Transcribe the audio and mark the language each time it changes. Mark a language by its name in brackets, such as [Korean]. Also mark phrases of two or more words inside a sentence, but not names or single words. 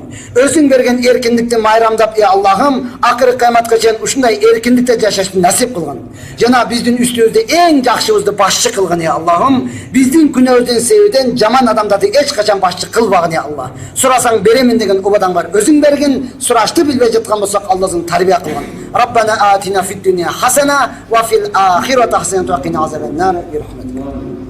[Kyrgyz] Өзүң берген эркиндикти майрамдап, я Аллахым, акыры кыяматка чейин ушундай эркиндикте жашашты насип кылгын. Жана биздин үстүбүздө эң жакшыбызды башчы кылгын, я Аллахым. Биздин күнөөбүздөн себебинен жаман адамдарды эч качан башчы кылбагын, я Аллах. Сурасаң беремин деген убадаң бар. Өзүң бергин, сурашты билбей жаткан болсок, Аллахың тарбия кылгын. [Arabic] ربنا آتنا في الدنيا حسنة وفي الآخرة حسنة وقنا عذاب النار.